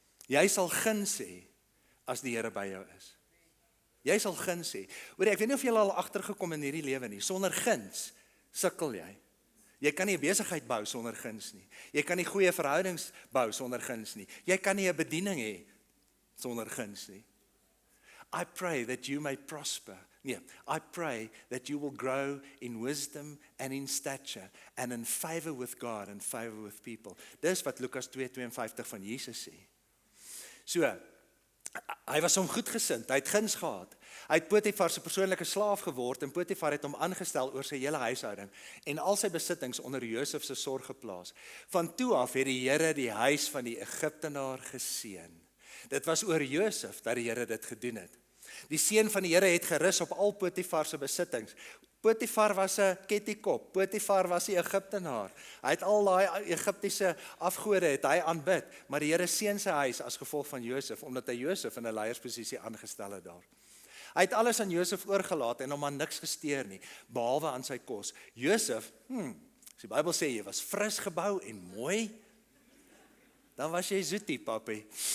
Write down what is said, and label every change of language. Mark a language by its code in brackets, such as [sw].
[af] Jy sal guns hê as die Here by jou is. Jy sal guns hê. Hoor, ek weet nie of jy al agtergekom in hierdie lewe nie. Sonder guns sukkel jy. Jy kan nie 'n besigheid bou sonder guns nie. Jy kan nie goeie verhoudings bou sonder guns nie. Jy kan nie 'n bediening hê sonder guns nie. [en] I pray that you may prosper. Nee, I pray that you will grow in wisdom and in stature and in favor with God and favor with people. [af] Dis wat Lukas 2:52 van Jesus sê. So, hy was hom goedgesind, hy het guns gehad. Hy het Potifar se persoonlike slaaf geword en Potifar het hom aangestel oor sy hele huishouding en al sy besittings onder Josef se sorg geplaas. Van toe af het die Here die huis van die Egiptenaar geseën. Dit was oor Josef dat die Here dit gedoen het. Die seën van die Here het gerus op al Potifar se besittings. Potifar was 'n kettikop, Potifar was die Egiptenaar. Hy het al daai Egiptiese afgode het hy aanbid, maar die Here seën sy huis as gevolg van Josef, omdat hy Josef in 'n leiersposisie aangestel het daar. Hy het alles aan Josef oorgelaat en hom aan niks gesteer nie, behalwe aan sy kos. Josef, as die Bybel sê jy was fris gebou en mooi, dan was jy zoetie, papi.